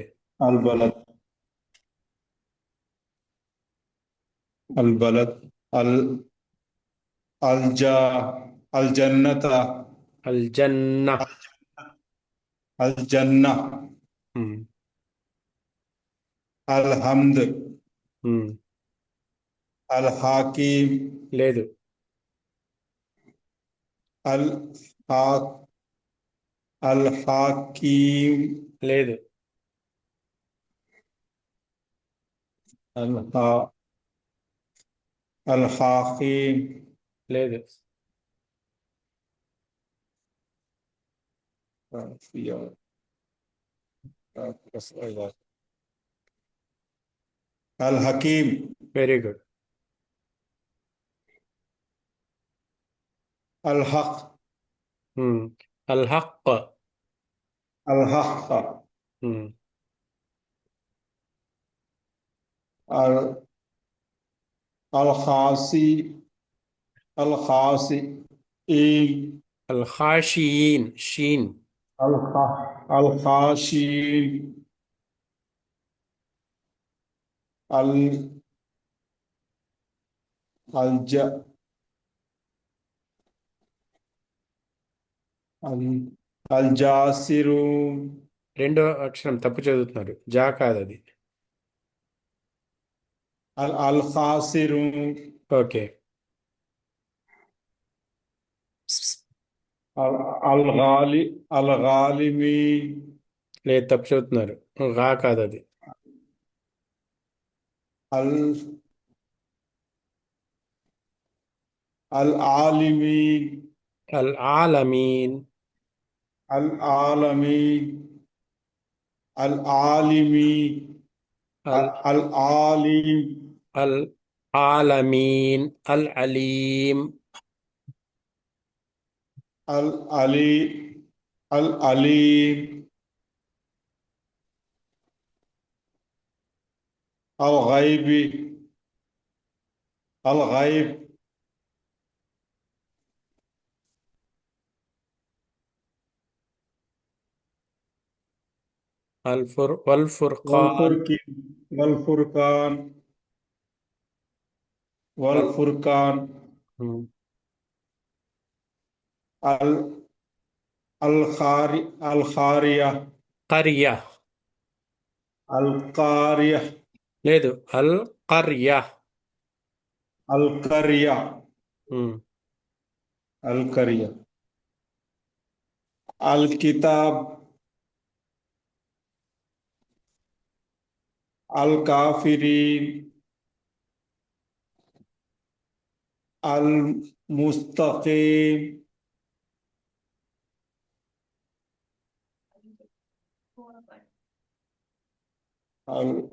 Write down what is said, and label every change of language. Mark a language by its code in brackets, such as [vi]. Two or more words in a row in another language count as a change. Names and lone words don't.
[ar] البلد، البلد، ال الجنة, الجنة. الجنة, Hmm. الحمد, Hmm. الحكيم, [te] లేదు [ar] الحاك الحكيم [te] లేదు [ar] الحا الحكيم [te] లేదు [ar] الحكيم [en] very good [ar] الحق الحق الحق ال الخاسي الخاسي الخاشعين شين الخا الخاشين ال الج ال الجاسرون [te] రెండో అక్షరం తప్పు చదువుతున్నారు జా కాదు అది [ar] ال الخاسرون [te] ఓకే [ar] ال الغالي الغالمين [te] లేదు తప్పు చదువుతున్నారు గా కాదు అది [ar] ال العالمين العالمين العالمين العالمين అల్ العالم العالمين العليم العلي العليم الغيبي الغيب والفرقان والفرقان والفرقان हम्म, अल الخارية قرية القارية లేదు అల్ قرية القرية हम्म, القرية الكتاب الكافرين المستقيم ال-